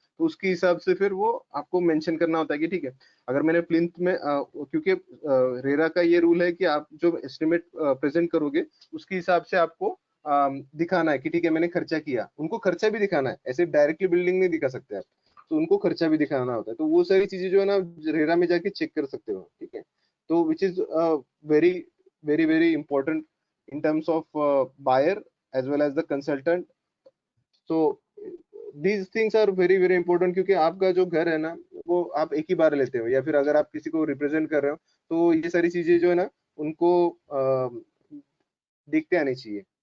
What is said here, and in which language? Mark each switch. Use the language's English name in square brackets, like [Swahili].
[Hindi] तो उसके हिसाब से फिर वो आपको मेंशन करना होता है कि ठीक है अगर मैंने प्लिंथ में क्योंकि रेरा का ये रूल है कि आप जो एस्टिमेट प्रेजेंट करोगे उसके हिसाब से आपको दिखाना है कि ठीक है मैंने खर्चा किया, उनको खर्चा भी दिखाना है, ऐसे डायरेक्टली बिल्डिंग नहीं दिखा सकते आप, तो उनको खर्चा भी दिखाना होता है। तो वो सारी चीजें जो है ना रेरा में जाके चेक कर सकते हो, ठीक है। [English] तो which is very very important in terms of buyer as well as the consultant. So these things are very important, [Hindi] क्योंकि आपका जो घर है ना वो आप एक ही बार लेते हो, या फिर अगर आप किसी को रिप्रेजेंट कर रहे हो तो ये सारी चीजें जो है ना उनको देखते आनी चाहिए।